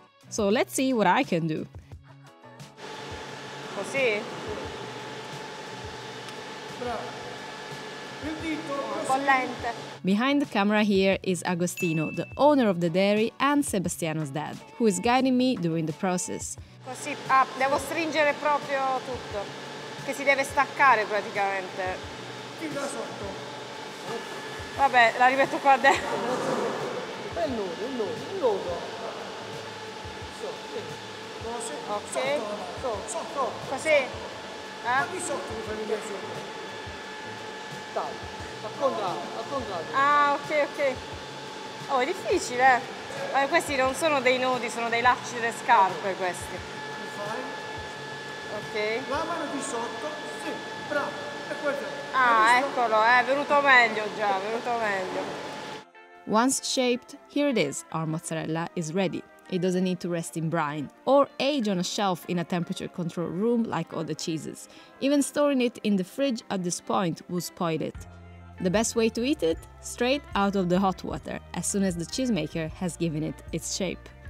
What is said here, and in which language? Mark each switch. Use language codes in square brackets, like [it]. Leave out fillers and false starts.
[en] So let's see what I can do. [it] Così? Un po' lente. [en] Behind the camera here is Agostino, the owner of the dairy and Sebastiano's dad, who is guiding me during the process. [it] Così, devo stringere proprio tutto, che si deve staccare praticamente. Tira sotto. Vabbè, la rimetto qua dentro. Il nodo. Ok. Sotto. Così? Qui sotto mi fai vedere sotto. Dai, al contrario. Ah, ok. Oh, è difficile. Ma questi non sono dei nodi, sono dei lacci delle scarpe questi. Ok. La mano di sotto, sì, bravo. Ah, eccolo, è venuto meglio già, venuto meglio. [en] Once shaped, here it is, our mozzarella is ready. It doesn't need to rest in brine or age on a shelf in a temperature-controlled room like other cheeses. Even storing it in the fridge at this point will spoil it. The best way to eat it? Straight out of the hot water, as soon as the cheesemaker has given it its shape.